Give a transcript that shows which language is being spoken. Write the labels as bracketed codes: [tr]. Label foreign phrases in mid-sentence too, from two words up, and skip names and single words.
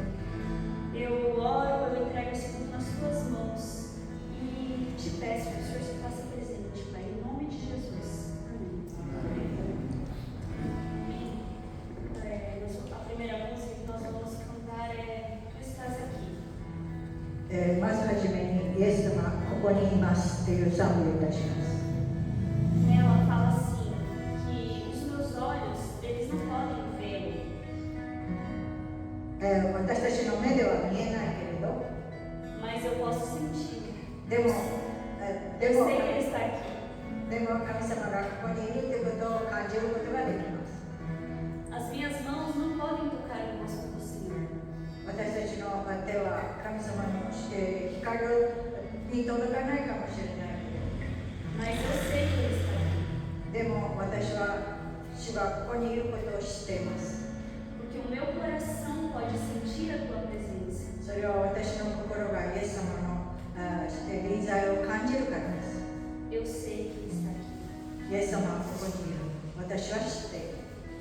[pt] Eu oro, eu entrego esse culto nas Tuas mãos e te peço que o Senhor se faça presente, Pai, em nome de Jesus. Amém. A primeira música que nós vamos cantar é Tu Estás Aqui. [ja] まずはじめにイエス様ここにいますという賛美をいたします。 [pt] Ela fala assim, que os meus olhos, eles não podem vê-lo, [ja] 私たちの目では見えないけれど、 [pt] mas eu posso sentir. [ja] でも、 [pt] Eu sei que Ele está aqui. [ja] でも神様がここにいるということを感じることができます。 [pt] As minhas mãos não podem tocar o rosto do Senhor, [ja] 私たちの手は神様の光に届かないかもしれないけ [pt] mas eu sei que Ele está aqui. [ja] れど、でも私は主がここにいることを知っています。 [pt] Porque o meu coração pode sentir a Tua presença. [ja] それは私の心がイエス様の臨在を感じるからです。 [pt] Eu sei que Ele está aqui. [ja] イエス様はここにいる。私は知っている。